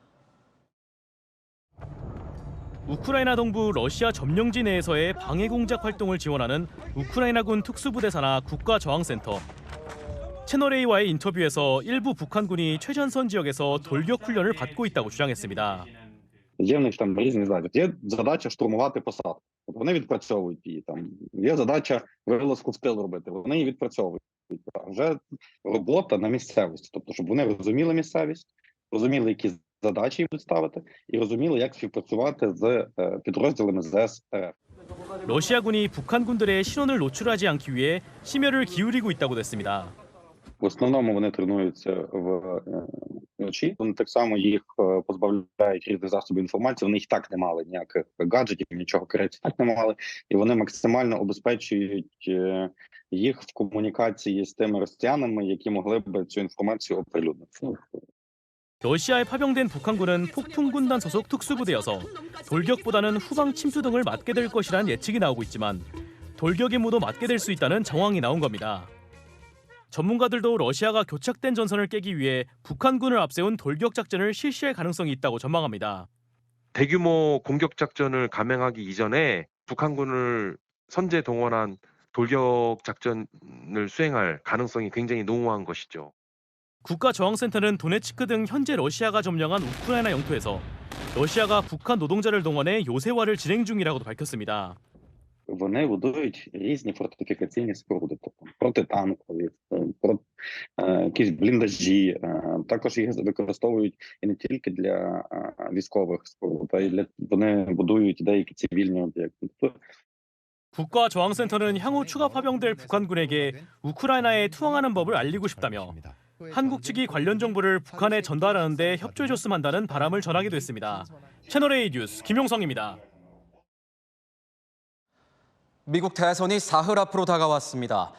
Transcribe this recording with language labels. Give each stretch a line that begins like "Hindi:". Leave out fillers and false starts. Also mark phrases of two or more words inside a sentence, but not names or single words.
Korean: 우크라이나 동부 러시아 점령지 내에서의 방해 공작 활동을 지원하는 우크라이나군 특수부대 산하 국가저항센터. 채널A와의 인터뷰에서 일부 북한군이 최전선 지역에서 돌격 훈련을 받고 있다고 주장했습니다.
Ukrainian: Є в них там різні задачі. Є задача штурмувати посадку. Вони відпрацьовують її там. Є задача вилазку в тил робити. Вони її відпрацьовують. А вже робота на місцевості, тобто щоб вони розуміли місцевість, розуміли, які задачі будуть ставити, і розуміли, як співпрацювати з підрозділами ЗС РФ.
Korean: 러시아군이 북한군들의 신원을 노출하지 않기 위해 심혈을 기울이고 있다고 됐습니다.
Ukrainian: В основному вони тренуються вночі. Вони так само їх позбавляють різних засобів інформації. Вони їх так не мали, ніяких гаджетів, нічого так не мали. І вони максимально обезпечують їх в комунікації з тими росіянами, які могли б цю інформацію оприлюднити.
Korean: 러시아에 파병된 북한군은 폭풍군단 소속 특수부대여서 돌격보다는 후방 침투 등을 맡게 될 것이라는 예측이 나오고 있지만 돌격의 무도 맡게 될 수 있다는 정황이 나온 겁니다. 전문가들도 러시아가 교착된 전선을 깨기 위해 북한군을 앞세운 돌격 작전을 실시할 가능성이 있다고 전망합니다. 대규모 공격 작전을 감행하기 이전에 북한군을 선제 동원한 돌격 작전을 수행할 가능성이 굉장히 농후한 것이죠. 국가저항센터는 도네츠크 등 현재 러시아가 점령한 우크라이나 영토에서 러시아가 북한 노동자를 동원해 요새화를 진행 중이라고도 밝혔습니다.
Ukrainian: Вони будують різні фортифікаційні споруди, тобто протитанкові, якісь бліндажі. Також їх використовують і не тільки для військових споруд, а й вони будують деякі цивільні об'єкти.
Korean: 국가저항센터는 향후 추가 파병될 북한군에게 우크라이나에 투항하는 법을 알리고 싶다며 한국 측이 관련 정보를 북한에 전달하는 데 협조해줬으면 한다는 바람을 전하기도 했습니다. 채널A 뉴스 김용성입니다. 미국 대선이 사흘 앞으로 다가왔습니다.